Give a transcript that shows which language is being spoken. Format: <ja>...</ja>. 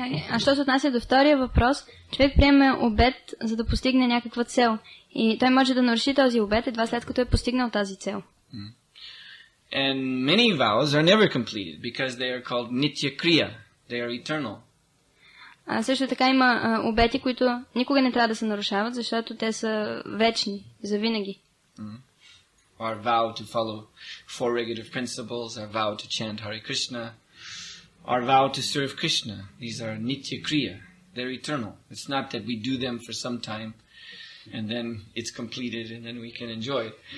<bg>А що се отнася до втория въпрос, човек приеме обет, за да постигне някаква цел. И той може да наруши този обет едва след като е постигнал тази цел.</bg> <en>And many vows are never completed because they are called nitya kriya. They are eternal.</en> <bg>Също така има обети, които никога не трябва да се нарушават, защото те са вечни, завинаги.</bg> <en>Our vow to follow four regulative principles, our vow to chant Hare Krishna, our vow to serve Krishna. These are nitya kriya. They're eternal. It's not that we do them for some time and then it's completed and then we can enjoy it.</en>